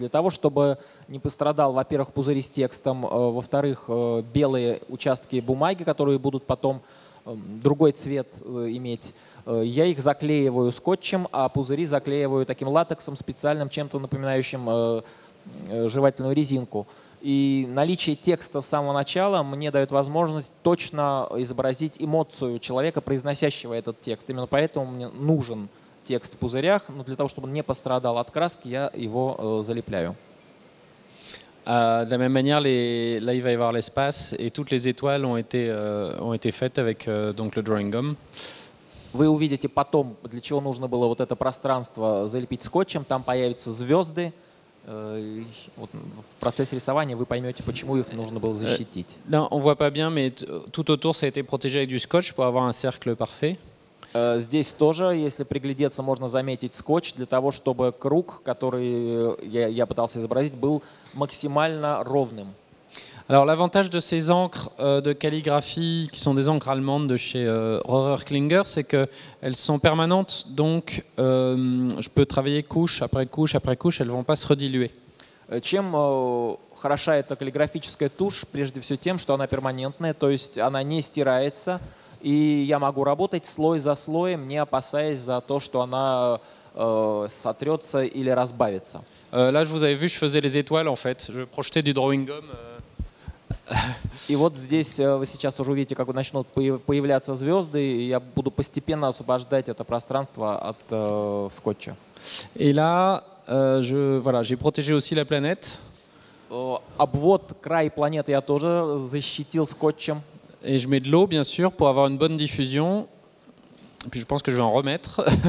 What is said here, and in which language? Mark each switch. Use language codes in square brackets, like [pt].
[ru] Для того, чтобы не пострадал, во-первых, пузыри с текстом, во-вторых, белые участки бумаги, которые будут потом другой цвет иметь, я их заклеиваю скотчем, а пузыри заклеиваю таким латексом специальным, чем-то напоминающим жевательную резинку. И наличие текста с самого начала мне дает возможность точно изобразить эмоцию человека, произносящего этот текст. Именно поэтому мне нужен текст в пузырях, но для того, чтобы он не пострадал от краски, я его залепляю. [fr] De la même manière, là il va y avoir l'espace et toutes les étoiles ont été faites avec donc le drawing gum. [ru] Вы увидите потом, для чего нужно было вот это пространство залепить скотчем, там появятся звезды. Вот в процессе рисования вы поймете, почему их нужно было защитить. [fr] Là, on voit pas bien, mais tout autour ça a été protégé avec du scotch pour avoir un cercle parfait. [ru] Здесь тоже, если приглядеться, можно заметить скотч для того, чтобы круг, который я пытался изобразить, был максимально ровным. [fr] Alors l'avantage de ces encres de calligraphie, qui sont des encres allemandes de chez Rohrer Klinger, c'est qu'elles sont permanentes, donc je peux travailler couche après couche après couche, elles ne vont pas se rediluer. [ru] Чем хороша эта каллиграфическая тушь? Прежде всего тем, что она перманентная, то есть она не стирается, и я могу работать слой за слоем, не опасаясь за то, что она сотрется или разбавится. [fr] Là, vous avez vu, je faisais les étoiles en fait. Je projetais du drawing gum [ru] И вот здесь вы сейчас уже увидите, как начнут появляться звезды, и я буду постепенно освобождать это пространство от скотча. [fr] Et là, voilà, j'ai protégé aussi la planète. [ru] Обвод, край планеты я тоже защитил скотчем. [fr] Et je mets de l'eau, bien sûr, pour avoir une bonne diffusion. Puis je pense que je vais en remettre.